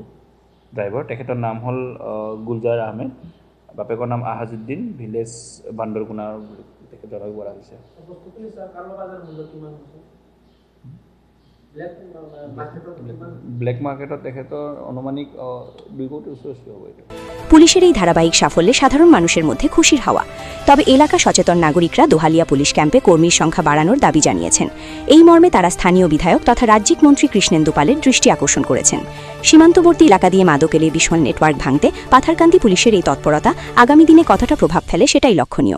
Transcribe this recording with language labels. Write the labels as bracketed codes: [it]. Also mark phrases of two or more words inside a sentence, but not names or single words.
[as] ড্ৰাইভাৰ, তেখেতৰ নাম হ'ল গুলজাৰ আহমেদ, বাপেকৰ নাম আহাজুদ্দিন, ভিলেজ বান্দৰকুনা তেখেত জনাব পৰা হৈছে। [en] black marketত [as] তেখেতৰ অনুমানিক 2 কোটিৰ ওচৰত হ'ব। এইটো [bn] পুলিশের এই ধারাবাহিক সাফল্যে সাধারণ মানুষের মধ্যে খুশির হাওয়া। তবে এলাকা সচেতন নাগরিকরা দোহালিয়া পুলিশ ক্যাম্পে কর্মীর সংখ্যা বাড়ানোর দাবি জানিয়েছেন। এই মর্মে তারা স্থানীয় বিধায়ক তথা রাজ্যিক মন্ত্রী কৃষ্ণেন্দু পালের দৃষ্টি আকর্ষণ করেছেন। সীমান্তবর্তী এলাকা দিয়ে মাদক এলে বিশাল নেটওয়ার্ক ভাঙতে পাথারকান্দি পুলিশের এই তৎপরতা আগামী দিনে কতটা প্রভাব ফেলে সেটাই লক্ষণীয়।